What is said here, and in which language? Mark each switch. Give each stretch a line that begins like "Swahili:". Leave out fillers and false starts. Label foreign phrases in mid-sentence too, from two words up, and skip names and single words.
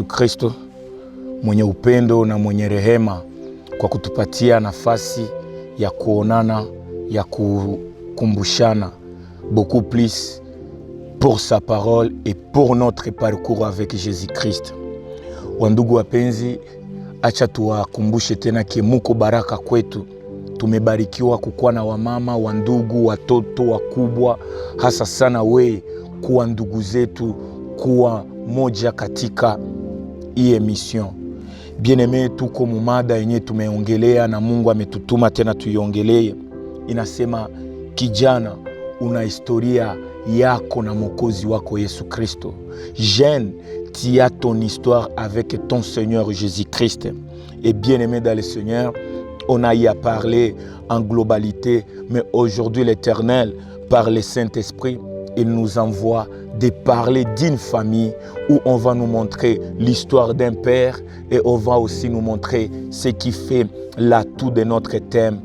Swahili: Kristo mwenye upendo na mwenye rehema kwa kutupatia nafasi ya kuonana, ya kukumbushana
French: beaucoup plus pour sa parole et pour notre parcours avec Jésus-Christ.
Swahili: Wandugu wapenzi, acha tuwakumbushe tena muko baraka kwetu. Tumebarikiwa kukuwa na wamama, wandugu, watoto, wakubwa, hasa sana we kuwa ndugu zetu, kuwa moja katika hii emission.
French: Bien-aimé,
Swahili: tuko mumada yenye tumeongelea na Mungu ametutuma tena tuiongelee. Inasema kijana, una historia yako na Mwokozi wako Yesu Kristo.
French: Jeune, tu as ton histoire avec ton Seigneur Jésus-Christ. Et bien-aimé dans le Seigneur, on a y à parler en globalité, mais aujourd'hui l'Éternel, par le Saint-Esprit, il nous envoie de parler d'une famille où on va nous montrer l'histoire d'un père et on va aussi nous montrer ce qui fait l'atout de notre thème.